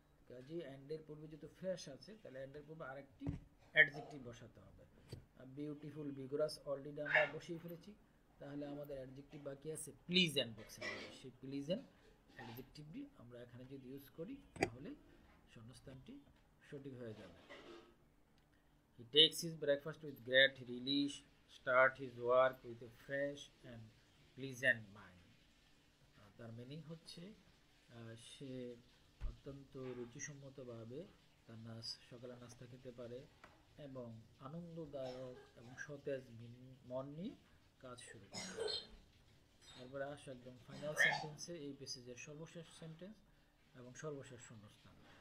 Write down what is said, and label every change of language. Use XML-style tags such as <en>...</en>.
<bn>কাজে এন্ডের পূর্বে যেহেতু ফ্রেশ আছে, তাহলে এন্ডের পূর্বে আরেকটি অ্যাডজেক্টিভ বসাতে হবে। বিউটিফুল, ভিগোরাস অলরেডি আমরা বসিয়ে ফেলেছি, তাহলে আমাদের অ্যাডজেক্টিভ বাকি আছে প্লিজেন্ট বক্সে। সেই প্লিজেন্ট অ্যাডজেক্টিভটি আমরা এখানে যদি ইউজ করি তাহলে শূন্যস্থানটি সঠিক হয়ে যাবে।</bn> <en>He takes his breakfast with great relish, start his work with a fresh and pleasant mind.</en> <bn>তার মিনিং হচ্ছে সে অত্যন্ত রুচিসম্মতভাবে তার সকালে নাস্তা খেতে পারে এবং আনন্দদায়ক এবং সতেজ মন নিয়ে কাজ শুরু করে। তারপরে আসো একদম ফাইনাল সেন্টেন্সে, এই প্যাসেজের সর্বশেষ সেন্টেন্স এবং সর্বশেষ শূন্যস্থান।</bn>